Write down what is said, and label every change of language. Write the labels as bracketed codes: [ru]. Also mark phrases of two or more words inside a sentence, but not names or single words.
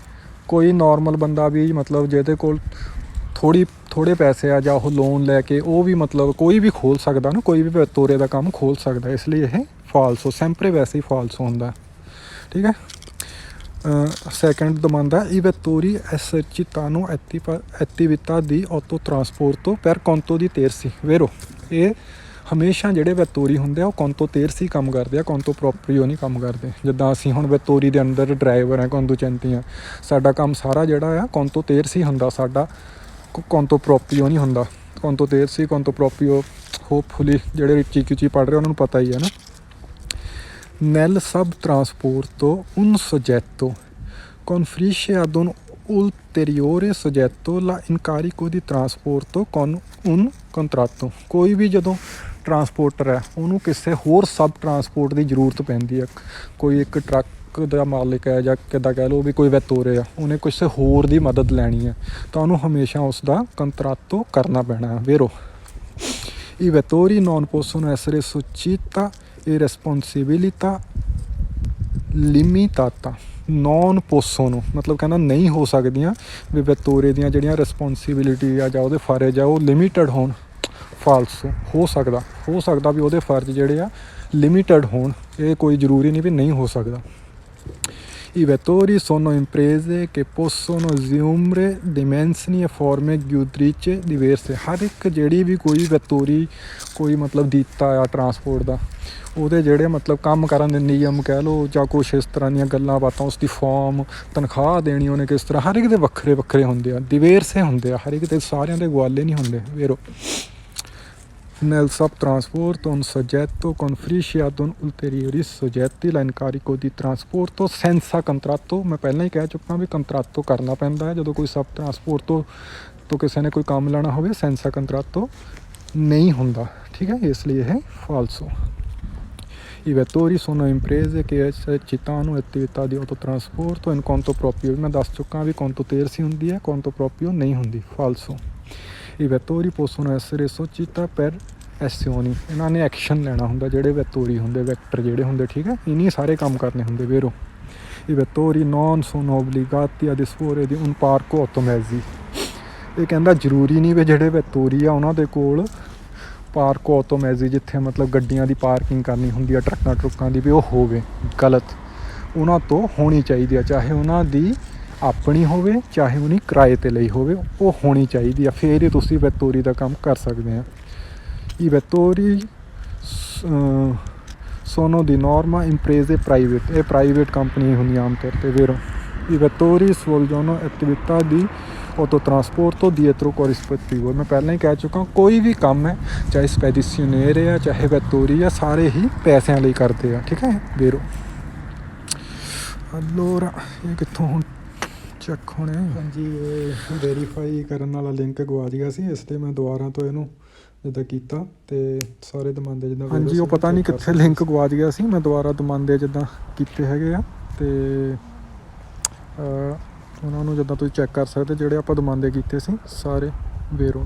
[pa] ਕੋਈ ਨੋਰਮਲ ਬੰਦਾ ਵੀ ਮਤਲਬ ਜਿਹਦੇ ਕੋਲ ਥੋੜ੍ਹੇ ਪੈਸੇ ਆ ਜਾਂ ਉਹ ਲੋਨ ਲੈ ਕੇ ਉਹ ਵੀ ਮਤਲਬ ਕੋਈ ਵੀ ਖੋਲ੍ਹ ਸਕਦਾ ਨਾ, ਕੋਈ ਵੀ ਤੋਰੇ ਦਾ ਕੰਮ ਖੋਲ੍ਹ ਸਕਦਾ। ਇਸ ਲਈ ਇਹ ਫਾਲਸੋ sempre ਵੈਸੇ ਹੀ ਫਾਲਸੋ ਹੁੰਦਾ, ਠੀਕ ਹੈ। [it] Secondo domanda, i vettori esercitano attività di autotrasporto per conto di terzi, vero? [pa] ਇਹ ਹਮੇਸ਼ਾ ਜਿਹੜੇ ਵੈਤੋਰੀ ਹੁੰਦੇ ਆ ਉਹ [it] conto terzi [pa] ਕੰਮ ਕਰਦੇ ਆ, [it] conto proprio [pa] ਨਹੀਂ ਕੰਮ ਕਰਦੇ। ਜਿੱਦਾਂ ਅਸੀਂ ਹੁਣ ਵੈਤੋਰੀ ਦੇ ਅੰਦਰ ਡਰਾਈਵਰ ਆ, ਕੰਦੂਚੈਂਤੀ ਆ, ਸਾਡਾ ਕੰਮ ਸਾਰਾ ਜਿਹੜਾ ਆ [it] conto terzi [pa] ਹੁੰਦਾ, ਸਾਡਾ [it] conto proprio [pa] ਨਹੀਂ ਹੁੰਦਾ। [it] conto terzi conto proprio [pa] ਹੋਪਫੁਲੀ ਜਿਹੜੇ ਉੱਚੀ ਪੜ੍ਹ ਰਹੇ ਉਹਨਾਂ ਨੂੰ ਪਤਾ ਹੀ ਹੈ ਨਾ। [it] Nel subtrasporto un soggetto conferisce ad un ulteriore soggetto l'incarico di trasporto con un contratto। [pa] ਕੋਈ ਵੀ ਜਦੋਂ ਟਰਾਂਸਪੋਰਟਰ ਹੈ ਉਹਨੂੰ ਕਿਸੇ ਹੋਰ ਸਬ ਟਰਾਂਸਪੋਰਟ ਦੀ ਜ਼ਰੂਰਤ ਪੈਂਦੀ ਹੈ। ਕੋਈ ਇੱਕ ਟਰੱਕ ਦਾ ਮਾਲਿਕ ਹੈ ਜਾਂ ਕਿੱਦਾਂ ਕਹਿ ਲਓ ਵੀ ਕੋਈ ਵੈਤੋਰੇ ਆ, ਉਹਨੇ ਕਿਸੇ ਹੋਰ ਦੀ ਮਦਦ ਲੈਣੀ ਹੈ ਤਾਂ ਉਹਨੂੰ ਹਮੇਸ਼ਾ ਉਸ ਦਾ ਕੰਟਰਾਟੋ ਕਰਨਾ ਪੈਣਾ ਹੈ, vero? [it] I vettori non possono essere società e responsabilità limitata। non possono [pa] ਮਤਲਬ ਕਹਿੰਦਾ ਨਹੀਂ ਹੋ ਸਕਦੀਆਂ ਵੀ ਵੈਤੋਰੇ ਦੀਆਂ ਜਿਹੜੀਆਂ ਰਿਸਪੋਂਸੀਬਿਲਿਟੀ ਆ ਜਾਂ ਉਹਦੇ ਫਰਜ਼ ਆ ਉਹ ਲਿਮਿਟਡ ਹੋਣ। ਫਾਲਸੋ ਹੋ ਸਕਦਾ ਵੀ ਉਹਦੇ ਫਰਜ਼ ਜਿਹੜੇ ਆ ਲਿਮਿਟਡ ਹੋਣ, ਇਹ ਕੋਈ ਜ਼ਰੂਰੀ ਨਹੀਂ ਵੀ ਨਹੀਂ ਹੋ ਸਕਦਾ। [it] I vettori sono imprese che possono assumere dimensioni e forme giudiziarie diverse। [pa] ਹਰ ਇੱਕ ਜਿਹੜੀ ਵੀ ਕੋਈ ਵੈਤੋਰੀ ਕੋਈ ਮਤਲਬ ਦਿੱਤਾ ਆ ਟਰਾਂਸਪੋਰਟ ਦਾ, ਉਹਦੇ ਜਿਹੜੇ ਮਤਲਬ ਕੰਮ ਕਰਨ ਦੇ ਨਿਯਮ ਕਹਿ ਲਓ ਜਾਂ ਕੁਛ ਇਸ ਤਰ੍ਹਾਂ ਦੀਆਂ ਗੱਲਾਂ ਬਾਤਾਂ, ਉਸਦੀ ਫੋਰਮ, ਤਨਖਾਹ ਦੇਣੀ ਉਹਨੇ ਕਿਸ ਤਰ੍ਹਾਂ, ਹਰ ਇੱਕ ਦੇ ਵੱਖਰੇ ਹੁੰਦੇ ਆ, diverse ਹੁੰਦੇ ਆ, ਹਰ ਇੱਕ ਦੇ ਸਾਰਿਆਂ ਦੇ ਗੁਆਲੇ ਨਹੀਂ ਹੁੰਦੇ, vero? [it] Nel subtrasporto un soggetto conferisce ad un ulteriore soggetti l'incarico di trasporto senza contratto। [pa] ਮੈਂ ਪਹਿਲਾਂ ਹੀ ਕਹਿ ਚੁੱਕਾ ਵੀ ਕੰਟਰਾਟੋ ਕਰਨਾ ਪੈਂਦਾ ਹੈ ਜਦੋਂ ਕੋਈ ਸਬ ਟਰਾਂਸਪੋਰਟੋ ਤੋਂ ਕਿਸੇ ਨੇ ਕੋਈ ਕੰਮ ਲੈਣਾ ਹੋਵੇ, [it] senza contratto [pa] ਨਹੀਂ ਹੁੰਦਾ, ਠੀਕ ਹੈ। ਇਸ ਲਈ ਇਹ ਫਾਲਸੋ। [it] I vettori sono imprese che esercitano attività di autotrasporto in conto proprio। [pa] ਮੈਂ ਦੱਸ ਚੁੱਕਾ ਵੀ [it] conto terzi [pa] ਹੁੰਦੀ ਹੈ, [it] conto proprio [pa] ਨਹੀਂ ਹੁੰਦੀ, ਫਾਲਸੋ। [it] I vettori possono essere società per azioni। [pa] ਇਹਨਾਂ ਨੇ ਐਕਸ਼ਨ ਲੈਣਾ ਹੁੰਦਾ, ਜਿਹੜੇ ਵੈਤੋਰੀ ਹੁੰਦੇ, ਵੈਕਟਰ ਜਿਹੜੇ ਹੁੰਦੇ, ਠੀਕ ਹੈ, ਇਨੀ ਸਾਰੇ ਕੰਮ ਕਰਨੇ ਹੁੰਦੇ, vero? [it] I vettori non sono obbligati a disporre di un parco automezzi। [pa] ਇਹ ਕਹਿੰਦਾ ਜ਼ਰੂਰੀ ਨਹੀਂ ਵੀ ਜਿਹੜੇ ਵੈਤੋਰੀ ਆ ਉਹਨਾਂ ਦੇ ਕੋਲ [it] parco automezzi [pa] ਜਿੱਥੇ ਮਤਲਬ ਗੱਡੀਆਂ ਦੀ ਪਾਰਕਿੰਗ ਕਰਨੀ ਹੁੰਦੀ ਆ, ਟਰੱਕਾਂ ਦੀ, ਵੀ ਉਹ ਹੋਵੇ। ਗਲਤ, ਉਹਨਾਂ ਤੋਂ ਹੋਣੀ ਚਾਹੀਦੀ ਆ, ਚਾਹੇ ਉਹਨਾਂ ਦੀ ਆਪਣੀ ਹੋਵੇ ਚਾਹੇ ਉਹਨੀ ਕਿਰਾਏ 'ਤੇ ਲਈ ਹੋਵੇ, ਉਹ ਹੋਣੀ ਚਾਹੀਦੀ ਆ, ਫਿਰ ਹੀ ਤੁਸੀਂ ਵੈਤੋਰੀ ਦਾ ਕੰਮ ਕਰ ਸਕਦੇ ਆ। [it] I vettori sono di norma imprese private। [pa] ਇਹ ਪ੍ਰਾਈਵੇਟ ਕੰਪਨੀ ਹੁੰਦੀਆਂ ਆਮ ਤੌਰ 'ਤੇ, vero? [it] I vettori svolgono attività di autotrasporto dietro corrispettivo। [pa] ਮੈਂ ਪਹਿਲਾਂ ਹੀ ਕਹਿ ਚੁੱਕਾ, ਕੋਈ ਵੀ ਕੰਮ ਹੈ ਚਾਹੇ ਸਪੈਡੀਸ਼ਨੇਰ ਆ ਚਾਹੇ ਵੈਤੋਰੀ ਆ, ਸਾਰੇ ਹੀ ਪੈਸਿਆਂ ਲਈ ਕਰਦੇ ਆ, ਠੀਕ ਹੈ, vero? allora ਇਹ ਕਿੱਥੋਂ ਹੁਣ ਚੈੱਕ ਹੋਣੇ? ਹਾਂਜੀ, ਇਹ ਵੈਰੀਫਾਈ ਕਰਨ ਵਾਲਾ ਲਿੰਕ ਗਵਾ ਗਿਆ ਸੀ, ਇਸ ਲਈ ਮੈਂ ਦੁਬਾਰਾ ਤੋਂ ਇਹਨੂੰ ਜਿੱਦਾਂ ਕੀਤਾ ਤੇ ਸਾਰੇ ਦਮਾਂਦੇ ਜਿੱਦਾਂ, ਹਾਂਜੀ ਉਹ ਪਤਾ ਨਹੀਂ ਕਿੱਥੇ ਲਿੰਕ ਗਵਾਚ ਗਿਆ ਸੀ, ਮੈਂ ਦੁਬਾਰਾ ਦਮਾਂਦੇ ਜਿੱਦਾਂ ਕੀਤੇ ਹੈਗੇ ਆ ਤੇ ਉਹਨਾਂ ਨੂੰ ਜਿੱਦਾਂ ਤੁਸੀਂ ਚੈੱਕ ਕਰ ਸਕਦੇ ਜਿਹੜੇ ਆਪਾਂ ਦਮਾਂਦੇ ਕੀਤੇ ਸੀ ਸਾਰੇ, vero?